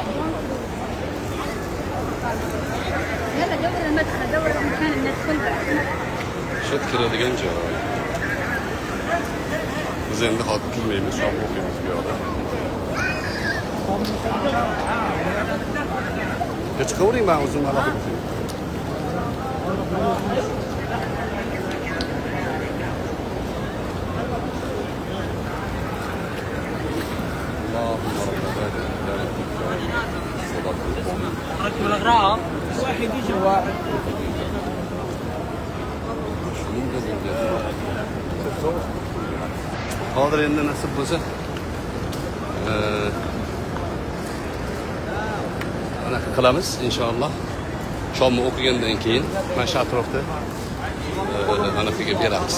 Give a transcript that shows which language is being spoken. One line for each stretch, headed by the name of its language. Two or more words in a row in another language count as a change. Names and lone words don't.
Uzbek: Shu kiradigan joy. Biz endi hozir kirmaymiz, shom o'qiymiz bu yoqda. Chiqavering, men o'zim alohida o'qiyman.
Arabic: واحد يجي واحد
Uzbek: hozir endi nasib bo'lsa anaqa qilamiz inshaalloh. Shomni o'qigandan keyin mana shu atrofda anaqaga beramiz.